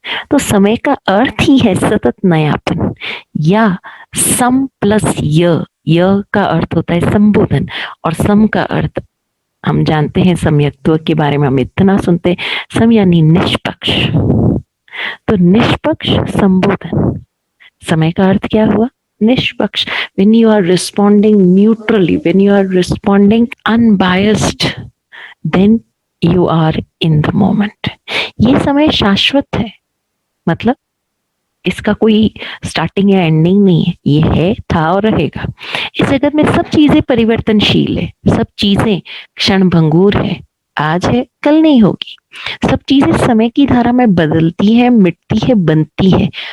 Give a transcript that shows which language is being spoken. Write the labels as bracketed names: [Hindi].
[Hindi] तो समय का अर्थ ही है सतत नयापन, या सम प्लस य का अर्थ होता है संबोधन, और सम का अर्थ हम जानते हैं, सम्यक्त्व के बारे में हम इतना सुनते हैं, सम यानी निष्पक्ष। तो निष्पक्ष संबोधन, समय का अर्थ क्या हुआ? निष्पक्ष। [English] when you are responding neutrally, when you are responding unbiased, then you are in the moment. [Hindi] ये समय शाश्वत है, मतलब इसका कोई स्टार्टिंग या एंडिंग नहीं है। ये है, था और रहेगा। इस जगत में सब चीजें परिवर्तनशील है, सब चीजें क्षण भंगुर है, आज है कल नहीं होगी। सब चीजें समय की धारा में बदलती है, मिटती है, बनती है।